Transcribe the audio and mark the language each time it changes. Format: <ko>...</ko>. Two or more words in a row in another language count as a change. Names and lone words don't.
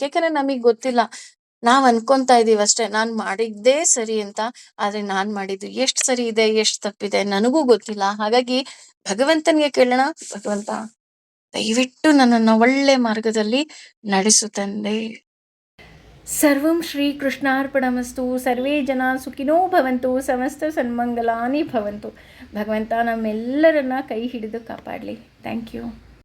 <kn>ಯಾಕಂದ್ರೆ ನಮಗ್ ಗೊತ್ತಿಲ್ಲ, ನಾವ್ ಅನ್ಕೊಂತಾ ಇದೀವಿ ಅಷ್ಟೇ ನಾನ್ ಮಾಡಿದ್ದೇ ಸರಿ ಅಂತ, ಆದ್ರೆ ನಾನ್ ಮಾಡಿದ್ದು ಎಷ್ಟ್ ಸರಿ ಇದೆ ಎಷ್ಟ್ ತಪ್ಪಿದೆ ನನಗೂ ಗೊತ್ತಿಲ್ಲ. ಹಾಗಾಗಿ ಭಗವಂತನಿಗೆ ಕೇಳೋಣ, ಭಗವಂತ ದಯವಿಟ್ಟು ನನ್ನನ್ನ ಒಳ್ಳೆ ಮಾರ್ಗದಲ್ಲಿ ನಡೆಸು ತಂದೆ.</kn> <sa>ಸರ್ವಂ ಶ್ರೀ ಕೃಷ್ಣಾರ್ಪಣಮಸ್ತು. ಸರ್ವೇ ಜನ ಸುಖಿನೋ ಭವಂತು, ಸಮಸ್ತ ಸನ್ಮಂಗಲಾನಿ ಭವಂತು.</sa> <kn>ಭಗವಂತ ನಮ್ಮೆಲ್ಲರನ್ನ ಕೈ ಹಿಡಿದು ಕಾಪಾಡಲಿ.</kn> <en>Thank you.</en>